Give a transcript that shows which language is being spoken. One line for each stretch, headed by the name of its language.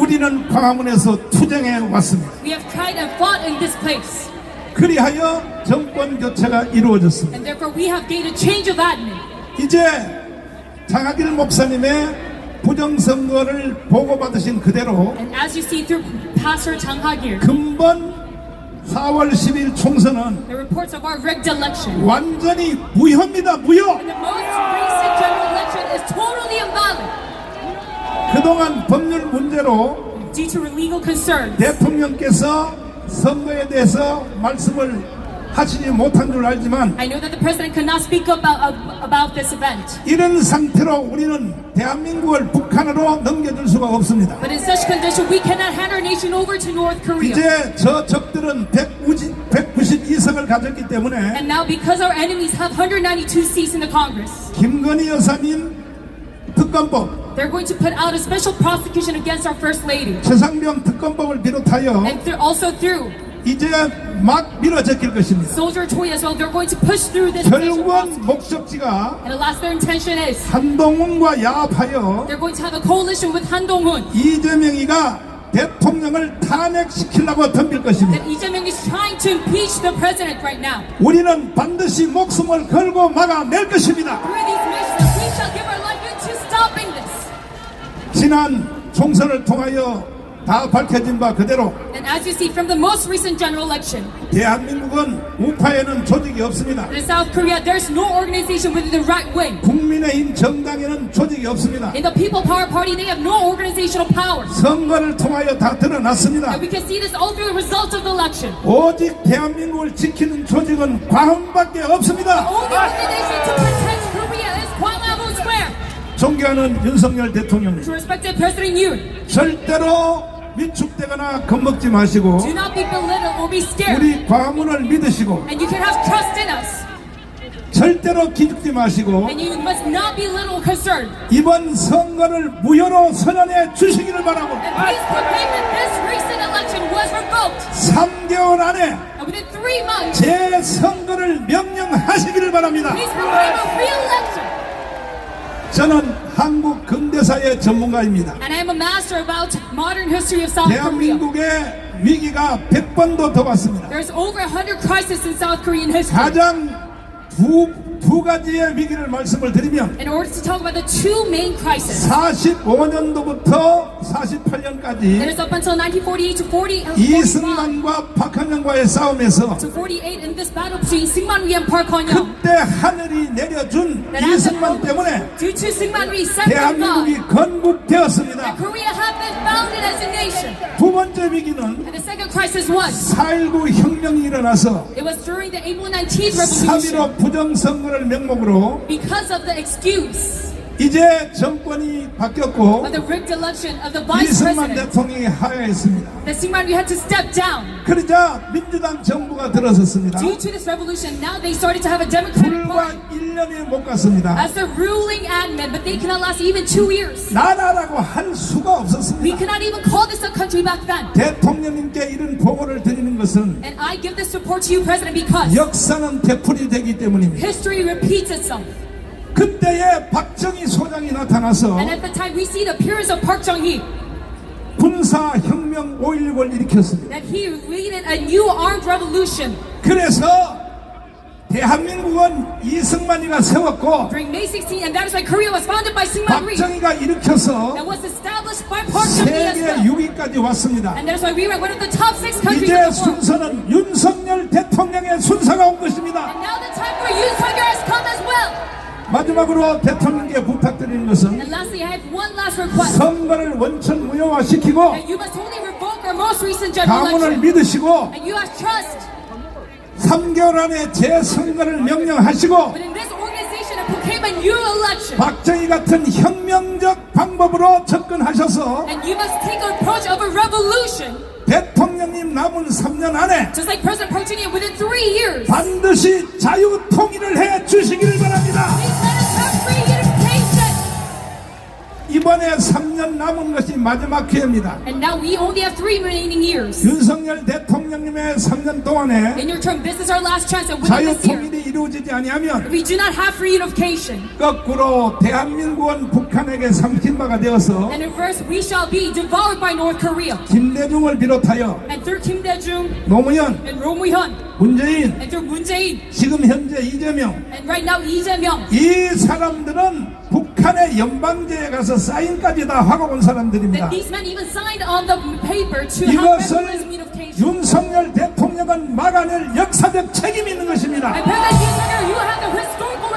Korean: 우리는 광화문에서 투쟁해 왔습니다.
English: we have tried and fought in this place,
Korean: 그리하여 정권 교체가 이루어졌습니다.
English: and therefore we have gained a change of admin.
Korean: 이제 장하길 목사님의 부정선거를 보고받으신 그대로
English: And as you see through Pastor Chang Ha-gil,
Korean: 근본 4월 10일 총선은
English: the reports of our rigged election,
Korean: 완전히 무효입니다. 무효.
English: and the most recent general election is totally invalid
Korean: 그동안 법률 문제로
English: due to legal concerns.
Korean: 대통령께서 선거에 대해서 말씀을 하시지 못한 줄 알지만
English: I know that the president could not speak about this event,
Korean: 이런 상태로 우리는 대한민국을 북한으로 넘겨줄 수가 없습니다.
English: but in such condition we cannot hand our nation over to North Korea.
Korean: 이제 저 적들은 192석을 가졌기 때문에
English: And now because our enemies have 192 seats in the Congress,
Korean: 김건희 여사님 특검법,
English: they're going to put out a special prosecution against our First Lady.
Korean: 최상병 특검법을 비롯하여
English: And also through
Korean: 이제 막 밀어제낄 것입니다.
English: Soldier Toy as well, they're going to push through this special
Korean: 결국은 목적지가
English: And the last their intention is
Korean: 한동훈과 야합하여
English: they're going to have a coalition with Han Dong-hoon.
Korean: 이재명이가 대통령을 탄핵시키려고 덤빌 것입니다.
English: That Lee Jae-myung is trying to impeach the president right now.
Korean: 우리는 반드시 목숨을 걸고 막아낼 것입니다.
English: Through these missions, we shall give our life into stopping this.
Korean: 지난 총선을 통하여 다 밝혀진 바 그대로
English: And as you see from the most recent general election,
Korean: 대한민국은 우파에는 조직이 없습니다.
English: in South Korea, there's no organization within the right wing.
Korean: 국민의힘 정당에는 조직이 없습니다.
English: In the People Power Party, they have no organizational power.
Korean: 선거를 통하여 다 드러났습니다.
English: And we can see this all through the results of the election.
Korean: 오직 대한민국을 지키는 조직은 광화문밖에 없습니다.
English: Only organization to protect Korea is Gwanghwamun Square.
Korean: 존경하는 윤석열 대통령님,
English: To respected President Yoon,
Korean: 절대로 위축되거나 겁먹지 마시고
English: do not be belittled or be scared.
Korean: 우리 광화문을 믿으시고
English: And you can have trust in us.
Korean: 절대로 기죽지 마시고
English: And you must not be little concerned.
Korean: 이번 선거를 무효로 선언해 주시기를 바라고
English: And please proclaim that this recent election was revoked.
Korean: 3개월 안에
English: And within 3 months,
Korean: 재선거를 명령하시기를 바랍니다.
English: please proclaim a re-election.
Korean: 저는 한국 근대사의 전문가입니다.
English: And I am a master about modern history of South Korea.
Korean: 대한민국의 위기가 100번도 더 왔습니다.
English: There's over 100 crises in South Korean history.
Korean: 가장 두 두 가지의 위기를 말씀을 드리면
English: In order to talk about the two main crises,
Korean: 45년도부터
English: that
Korean: 48년까지
English: is up until 1948 to 45
Korean: 이승만과 박헌영과의 싸움에서
English: to 48 in this battle between Syngman Rhee and Park Hon-young,
Korean: 그때 하늘이 내려준
English: that as a
Korean: 이승만
English: moment,
Korean: 때문에
English: due to Syngman Rhee sent from
Korean: 대한민국이
English: God,
Korean: 건국되었습니다.
English: Korea had been founded as a nation.
Korean: 두 번째 위기는
English: And the second crisis was,
Korean: 4.19 혁명이 일어나서
English: it was during the April 19th revolution.
Korean: 3.15 부정선거를 명목으로
English: Because of the excuse
Korean: 이제 정권이 바뀌었고
English: of the rigged election of the vice
Korean: 이승만
English: president,
Korean: 대통령이 하야했습니다.
English: that Syngman Rhee had to step down.
Korean: 그러자 민주당 정부가 들어섰습니다.
English: Due to this revolution, now they started to have a democratic
Korean: 불과
English: party
Korean: 1년이 못 갔습니다.
English: as the ruling admin, but they cannot last even 2 years.
Korean: 나라라고 할 수가
English: We
Korean: 없었습니다.
English: cannot even call this a country back then.
Korean: 대통령님께 이런 보고를 드리는 것은
English: And I give this support to you, President, because
Korean: 역사는 되풀이되기 때문입니다.
English: history repeats itself.
Korean: 그때에 박정희 소장이 나타나서
English: And at the time, we see the appearance of Park Chung-hee,
Korean: 군사혁명 5.16을 일으켰습니다.
English: that he leaded a new armed revolution
Korean: 그래서 대한민국은 이승만이가 세웠고
English: during May 16, and that is why Korea was founded by Syngman Rhee,
Korean: 박정희가 일으켜서
English: that was established by Park Chung-hee as
Korean: 세계
English: well.
Korean: 6위까지 왔습니다.
English: And that is why we were one of the top 6 countries
Korean: 이제
English: in the world.
Korean: 순서는 윤석열 대통령의 순서가 온 것입니다.
English: And now the time for Yoon Suk-yeol has come as well.
Korean: 마지막으로 대통령께 부탁드리는 것은
English: And lastly, I have one last request.
Korean: 선거를 원천 무효화시키고
English: That you must only revoke our most recent general
Korean: 가문을
English: election.
Korean: 믿으시고
English: And you have trust
Korean: 3개월 안에 재선거를 명령하시고
English: within this organization and proclaim a new election.
Korean: 박정희 같은 혁명적 방법으로 접근하셔서
English: And you must take an approach of a revolution,
Korean: 대통령님 남은 3년 안에
English: just like President Park Chung-hee within 3 years.
Korean: 반드시 자유 통일을 해 주시기를 바랍니다.
English: Please let us have free unification.
Korean: 이번에 3년 남은 것이 마지막 기회입니다.
English: And now we only have 3 remaining years.
Korean: 윤석열 대통령님의 3년 동안에
English: In your term, this is our last chance. And within
Korean: 자유
English: this year,
Korean: 통일이 이루어지지 아니하면
English: if we do not have free unification,
Korean: 거꾸로 대한민국은 북한에게 삼킨 바가 되어서
English: then in reverse, we shall be devoured by North Korea.
Korean: 김대중을 비롯하여
English: And through Kim Dae-jung
Korean: 노무현,
English: and Roh Moo-hyun,
Korean: 문재인,
English: and through Moon Jae-in,
Korean: 지금 현재 이재명
English: and right now Lee Jae-myung,
Korean: 이 사람들은 북한의 연방제에 가서 사인까지 다 하고 온 사람들입니다.
English: that these men even signed on the paper to have federalism unification.
Korean: 윤석열 대통령은 막아낼 역사적 책임이 있는 것입니다.
English: And President Yoon Suk-yeol, you have the historical